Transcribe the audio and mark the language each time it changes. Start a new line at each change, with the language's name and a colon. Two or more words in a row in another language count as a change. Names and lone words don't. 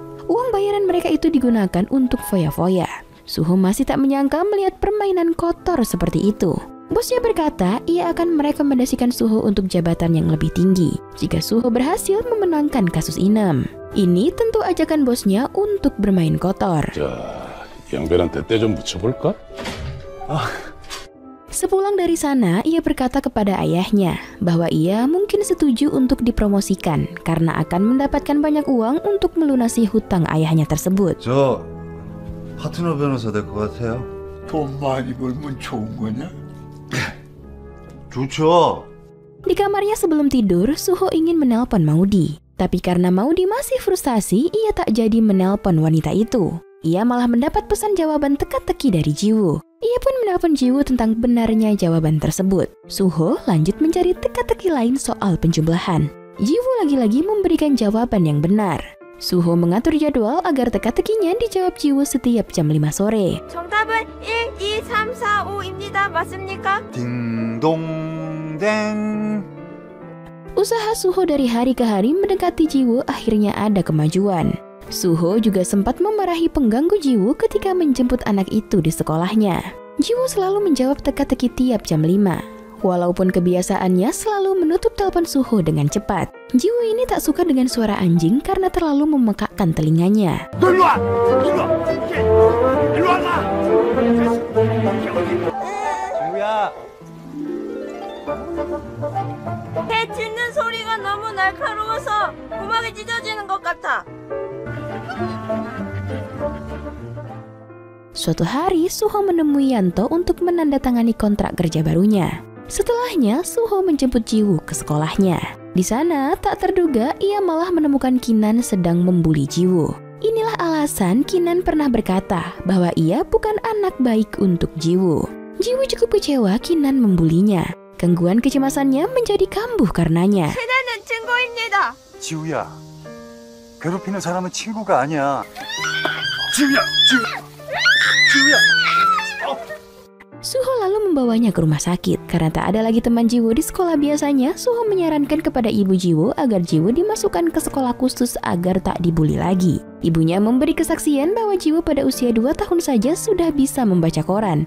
Indonesian: Uang bayaran mereka itu digunakan untuk foya-foya. Suho masih tak menyangka melihat permainan kotor seperti itu. Bosnya berkata ia akan merekomendasikan Suho untuk jabatan yang lebih tinggi jika Suho berhasil memenangkan kasus Inem. Ini tentu ajakan bosnya untuk bermain kotor.
Korean: 양배한테 때 좀 붙여볼까?
Indonesian: Sepulang dari sana, ia berkata kepada ayahnya bahwa ia mungkin setuju untuk dipromosikan karena akan mendapatkan banyak uang untuk melunasi hutang ayahnya tersebut.
Korean: 저 파트너 변호사 될 것 같아요. 돈 많이 벌면 좋은 거냐? 좋죠.
Indonesian: Di kamarnya sebelum tidur, Suho ingin menelpon Maudi. Tapi karena Maudi masih frustasi, ia tak jadi menelpon wanita itu. Ia malah mendapat pesan jawaban teka-teki dari Jiwoo. Ia pun menelpon Jiwoo tentang benarnya jawaban tersebut. Suho lanjut mencari teka-teki lain soal penjumlahan. Jiwoo lagi-lagi memberikan jawaban yang benar. Suho mengatur jadwal agar teka-tekinya dijawab Jiwoo setiap jam 5 sore.
Korean: 정답은 1, 2, 3, 4, 5입니다. 맞습니까? 딩동댕.
Indonesian: Usaha Suho dari hari ke hari mendekati Jiwoo akhirnya ada kemajuan. Suho juga sempat memarahi pengganggu Jiwoo ketika menjemput anak itu di sekolahnya. Jiwoo selalu menjawab teka-teki tiap jam 5. Walaupun kebiasaannya selalu menutup telepon Suho dengan cepat. Jiwoo ini tak suka dengan suara anjing karena terlalu memekakkan telinganya.
Korean: 개 짖는 소리가 너무 날카로워서 고막이 찢어지는 것 같아.
Indonesian: Suatu hari, Suho menemui Yanto untuk menandatangani kontrak kerja barunya. Setelahnya, Suho menjemput Jiwoo ke sekolahnya. Di sana, tak terduga ia malah menemukan Kinan sedang membuli Jiwoo. Inilah alasan Kinan pernah berkata bahwa ia bukan anak baik untuk Jiwoo. Jiwoo cukup kecewa Kinan membulinya. Gangguan kecemasannya menjadi kambuh karenanya.
Korean: 세대는 친구입니다. 지우야, 괴롭히는 사람은 친구가 아니야. 지우야.
Indonesian: Suho lalu membawanya ke rumah sakit. Karena tak ada lagi teman Jiwoo di sekolah biasanya, Suho menyarankan kepada ibu Jiwoo agar Jiwoo dimasukkan ke sekolah khusus agar tak dibuli lagi. Ibunya memberi kesaksian bahwa Jiwoo pada usia 2 tahun saja sudah bisa membaca koran.